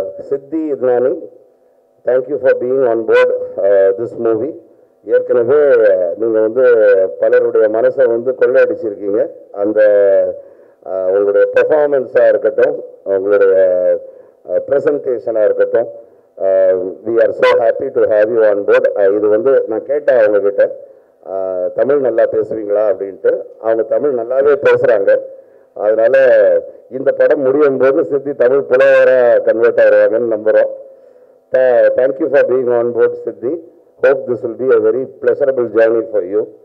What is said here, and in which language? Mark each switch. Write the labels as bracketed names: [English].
[English] Siddhi Idnani, thank you for being on board this movie. [Tamil] ஏற்கனவே நீங்கள் வந்து பலருடைய மனசை வந்து கொள்ளையடிச்சிருக்கீங்க. அந்த உங்களுடைய பெர்ஃபார்மன்ஸாக இருக்கட்டும், உங்களுடைய ப்ரெசன்டேஷனாக இருக்கட்டும், [English] we are so happy to have you on board. [Tamil] இது வந்து நான் கேட்டேன் அவங்கக்கிட்ட, தமிழ் நல்லா பேசுவீங்களா அப்படின்ட்டு. அவங்க தமிழ் நல்லாவே பேசுகிறாங்க. அதனால் இந்த படம் முடியும் போது சித்தி தமிழ் புலவராக கன்வெர்ட் ஆகிடுவாங்கன்னு நம்புகிறோம். [English] Thank you for being on board Siddhi. Hope this will be a very pleasurable journey for you.